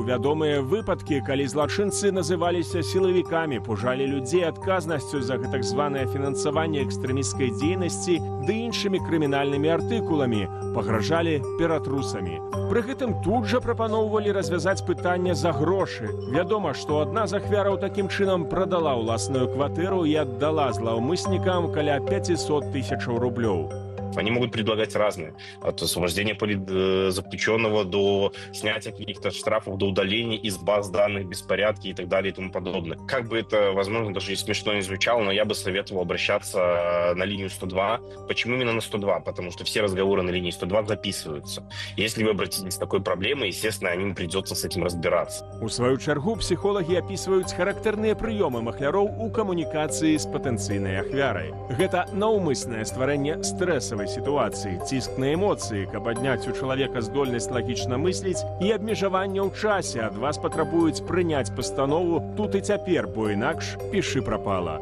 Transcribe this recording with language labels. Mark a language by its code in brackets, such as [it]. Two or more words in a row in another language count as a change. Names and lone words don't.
[be] Вядомыя выпадкі, калі злачынцы называліся сілавікамі, пужалі людзей адказнасцю за гэтак званае фінансаванне экстрэмісцкай дзейнасці ды іншымі крымінальнымі артыкуламі, пагражалі ператрусамі. Пры гэтым тут жа прапаноўвалі развязаць пытанне за грошы. Вядома, што адна з ахвяраў такім чынам прадала ўласную кватэру і аддала злаўмыснікам каля 500 000 рублёў. [ru] Они могут предлагать разные. От освобождения политзаключенного до снятия каких-то штрафов, до удаления из баз данных, беспорядки и так далее и тому подобное. Как бы это, возможно, даже и смешно не звучало, но я бы советовал обращаться на линию 102. Почему именно на 102? Потому что все разговоры на линии 102 записываются. Если вы обратитесь с такой проблемой, естественно, им придется с этим разбираться. [be] У сваю чаргу псіхолагі апісваюць характэрныя прыёмы махляроў у камунікацыі з патэнцыйнай ахвярай. Гэта наўмыснае стварэнне стрэсавай сітуацыі, ціск на эмоцыі, каб адняць у чалавека здольнасць лагічна мысліць і абмежаванне ў часе. Ад вас патрабуюць прыняць пастанову тут і цяпер, бо інакш пішы прапала.